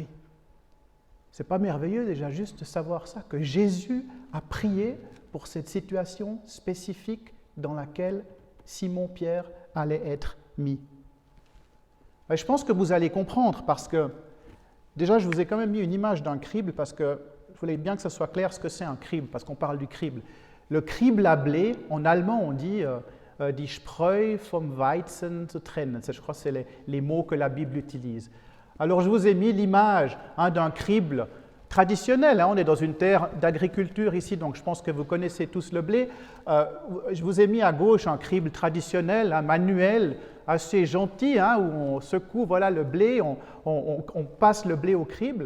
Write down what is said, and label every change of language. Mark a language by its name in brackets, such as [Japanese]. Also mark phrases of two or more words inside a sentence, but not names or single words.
[French] C'est pas merveilleux déjà juste de savoir ça, que Jésus a prié pour cette situation spécifique dans laquelle Simon-Pierre allait être mis. Et je pense que vous allez comprendre parce que, déjà je vous ai quand même mis une image d'un crible parce que je voulais bien que ce soit clair ce que c'est un crible, parce qu'on parle du crible. Le crible à blé, en allemand on dit [German] die Spreu vom Weizen zu trennen. [French] Je crois que c'est les mots que la Bible utilise. Alors je vous ai mis l'image d'un crible traditionnel. On est dans une terre d'agriculture ici, donc je pense que vous connaissez tous le blé. Je vous ai mis à gauche un crible traditionnel, un manuel assez gentil, où on secoue le blé, on passe le blé au crible.